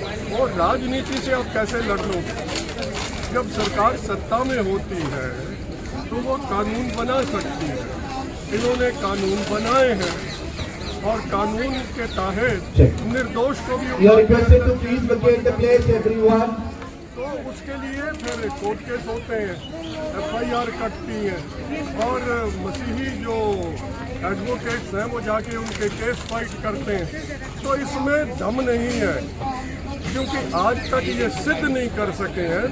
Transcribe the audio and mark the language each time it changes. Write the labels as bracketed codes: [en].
[hi] वो राजनीति से आप कैसे लड़ लोगे? जब सरकार सत्ता में होती है तो वो कानून बना सकती है। इन्होंने कानून बनाए हैं और कानून के तहत निर्दोष को भी [en] You are requested to please vacate the place, everyone. [hi] तो उसके लिए फिर कोर्ट केस होते हैं, FIR कटती है और मसीही जो एडवोकेट्स हैं वो जाके उनके केस फाइट करते हैं। तो इसमें दम नहीं है, क्योंकि आज तक ये सिद्ध नहीं कर सके हैं।